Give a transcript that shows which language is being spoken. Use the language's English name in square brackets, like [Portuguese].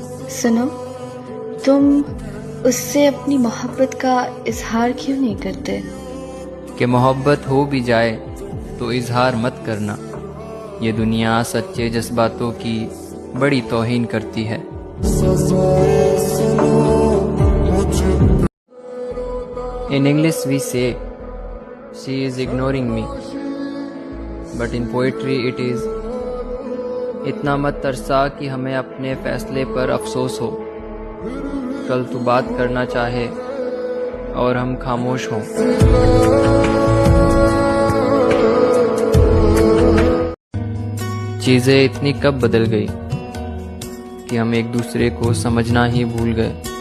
[Hindi] सुनो, तुम उससे अपनी मोहब्बत का इजहार क्यों नहीं करते? कि मोहब्बत हो भी जाए तो इजहार मत करना। ये दुनिया सच्चे जज्बातों की बड़ी तौहीन करती है। [English] In English we say, she is ignoring me, but in poetry it is, [Hindi] इतना मत तरसा कि हमें अपने फैसले पर अफसोस हो। कल तू बात करना चाहे और हम खामोश हों। चीजें इतनी कब बदल गई कि हम एक दूसरे को समझना ही भूल गए।